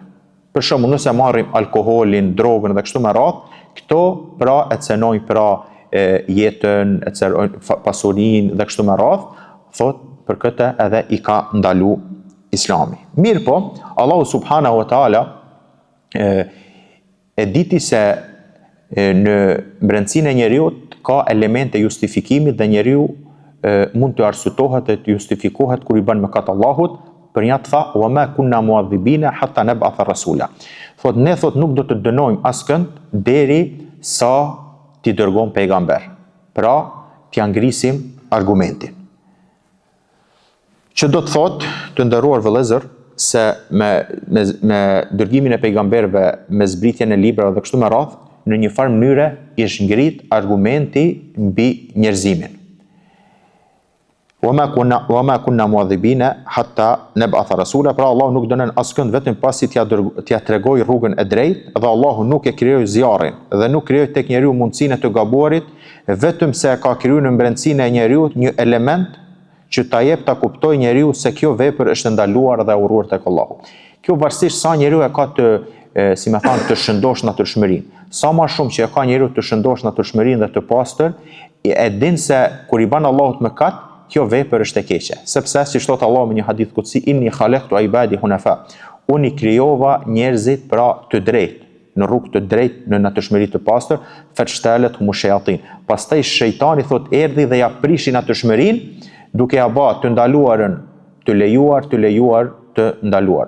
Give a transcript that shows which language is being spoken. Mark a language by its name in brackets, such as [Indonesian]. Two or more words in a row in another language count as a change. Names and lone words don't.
[Albanian] Për shembull, nëse marrim alkoolin, drogën dhe kështu me radhë, këto pra e cenojnë pra jetën, e cenojnë pasurinë dhe kështu me radhë, thot për këtë edhe i ka ndalu Islami. Mirë po, Allahu [Arabic] سبحانه وتعالى [Albanian] e diti se në brendësinë e njeriut ka elemente justifikimit dhe njeriu mund të arsyetohet dhe të justifikohet kur i bën mëkat Allahut, për një të tha [Arabic] وما كنا معذبين حتى نبعث رسولا. [Albanian] Thot ne nuk do të dënojmë askënd deri sa t'i dërgojmë pejgamber. Pra, t'ia ngrisim argumentin. Që do të thot, të nderuar vëllezër, se me dërgimin e pejgamberëve, me zbritjen e librave dhe kështu me radhë, në një farë mënyre ish ngrit argumenti mbi njerëzimin. [Arabic] وما كنا معذبين حتى نبعث رسولا, [Albanian] pra Allahu nuk dënon askënd vetëm pasi t'ia tregoj rrugën e drejtë, dhe Allahu nuk e krijoi zjarrin dhe nuk krijoi tek njeriu mundësinë e të gabuarit, vetëm se ka krijuar në brendësinë e njeriu një element që ta jep ta kuptoj njeriu se kjo vepër është ndaluar dhe urruar tek Allahu. Kjo varësisht sa njeriu e ka të të shëndosh natyrshmërinë. Sa më shumë që e ka njeriu të shëndosh natyrshmërinë dhe të pastër, e din se kur i bën Allahut mëkat, kjo vepër është e keqe. Sepse siç thot Allahu në një hadith kutsi, [Arabic] إني خلقت عبادي حنفاء. [Albanian] Unë krijova njerëzit pra të drejtë, në rrugë të drejtë, në natyrshmëri të pastër, [Arabic] فاجتالتهم الشياطين. [Albanian] Pastaj shejtani thot erdhi dhe ja prishi natyrshmërinë, duke ja bë të ndaluarën të lejuar, të ndaluar.